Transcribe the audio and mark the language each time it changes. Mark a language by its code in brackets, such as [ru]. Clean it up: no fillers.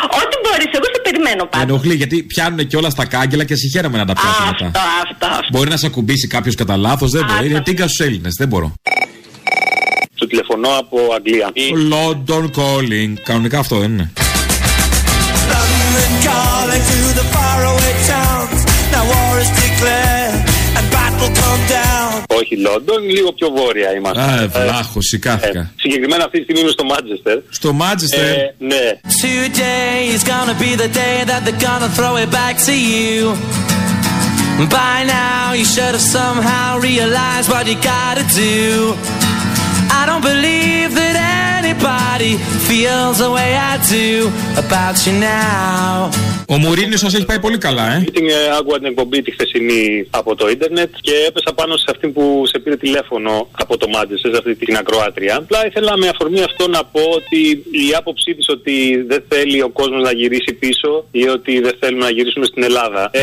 [el] Ό,τι μπορείς, εγώ σε περιμένω πάντα. Ενοχλεί γιατί πιάνουν και όλα στα κάγκελα και συγχαίρομαι να τα πιάσουν αυτά. Αυτό. Μπορεί να σε ακουμπήσει κάποιος κατά λάθος, δεν μπορεί. Είναι τίγκα στους Έλληνες, δεν μπορώ. Σου τηλεφωνώ από Αγγλία. [en] London calling. [el] Κανονικά αυτό δεν είναι. [en] London calling to the faraway towns. Now war is declared and battle come down. [el] Όχι Λόντον, λίγο πιο βόρεια είμαστε. Α, βλάχος, σηκάθηκα. Συγκεκριμένα αυτή τη στιγμή είμαι στο Μάντσεστερ. Στο Μάντσεστερ. Ναι. [en] Today is gonna be the day that they're gonna throw it back to you. By now you should have somehow realized what you gotta do. I don't believe that anybody feels the way I do about you now. [el] Ο Μουρίνιο σας έχει πάει πολύ καλά, ε. Την άκουγα την εκπομπή τη χθεσινή από το ίντερνετ και έπεσα πάνω σε αυτήν που σε πήρε τηλέφωνο από το Μάντσεστερ, σε αυτή την ακροάτρια. Απλά ήθελα με αφορμή αυτό να πω ότι η άποψή της ότι δεν θέλει ο κόσμος να γυρίσει πίσω ή ότι δεν θέλουμε να γυρίσουμε στην Ελλάδα.